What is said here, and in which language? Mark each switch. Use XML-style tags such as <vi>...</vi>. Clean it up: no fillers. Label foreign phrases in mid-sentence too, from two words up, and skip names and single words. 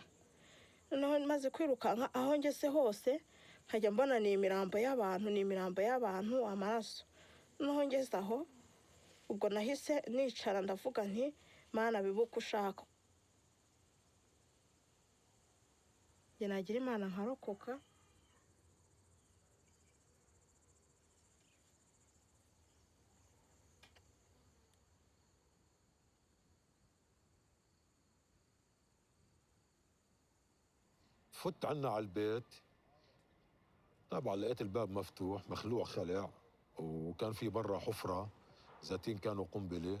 <rw>noneho maze kwirukanka aho ngeze hose nkajya mbona ni imirambo y'abantu, amaraso. noneho ngeze aho ubwo nahise nicara ndavuga nti Mana bibuka ushaka. njye nagira Imana nkarokoka.</rw> <ar>فت عنا على البيت، طبعا لقيت الباب مفتوح مخلوع خلع، وكان في برا حفرة ذاتين كانوا قنبلة.</ar>